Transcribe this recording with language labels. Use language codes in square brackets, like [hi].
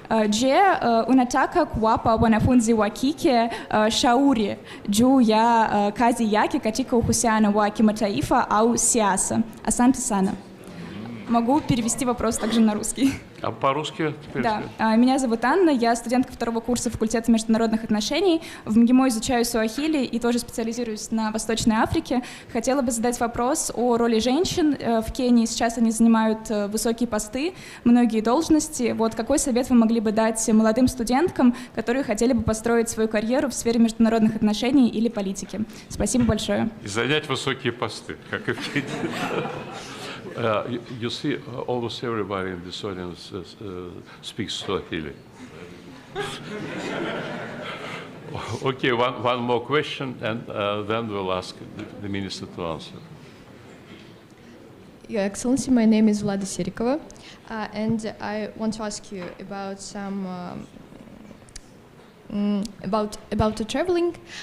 [sw] Je, unataka kuwapa wanafunzi wa kike shauri juu ya kazi yake katika uhusiano wa kimataifa au siasa? Asante sana. [ru] Могу перевести вопрос также на русский. А по-русски? Да. Меня зовут Анна, я студентка второго курса факультета международных отношений. В МГИМО изучаю суахили и тоже специализируюсь на Восточной Африке. Хотела бы задать вопрос о роли женщин в Кении. Сейчас они занимают высокие посты, многие должности. Вот какой совет вы могли бы дать молодым студенткам, которые хотели бы построить свою карьеру в сфере международных отношений или политики? Спасибо большое. И занять высокие посты, как и в Кении. [en] You see, almost everybody in this audience speaks Swahili. Okay, one more question, and then we'll ask the minister to answer. Your Excellency, my name is Vlada Serikova, and I want to ask you about some about the traveling.